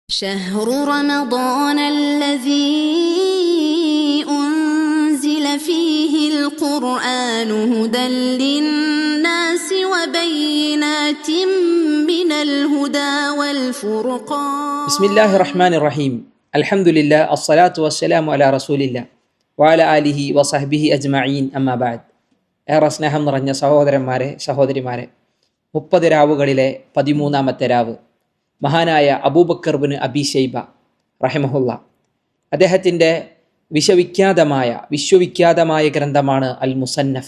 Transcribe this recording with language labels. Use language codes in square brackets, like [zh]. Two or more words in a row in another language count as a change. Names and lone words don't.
[ar] شهر رمضان الذي أنزل فيه القرآن هدى للناس وبينات من الهدى والفرقان. بسم الله الرحمن الرحيم. الحمد لله الصلاة والسلام على رسول الله وعلى آله وصحبه أجمعين أما بعد. [ml] ഏറെ സ്നേഹം നിറഞ്ഞ സഹോദരന്മാരെ സഹോദരിമാരെ, 30 രാവുകളിലെ 13ാമത്തെ രാവ് മഹാനായ അബൂബക്കർ ബിൻ അബി ശൈബ റഹിമഹുല്ല അദ്ദേഹത്തിൻ്റെ വിശ്വവിഖ്യാതമായ ഗ്രന്ഥമാണ് അൽ മുസന്നഫ്.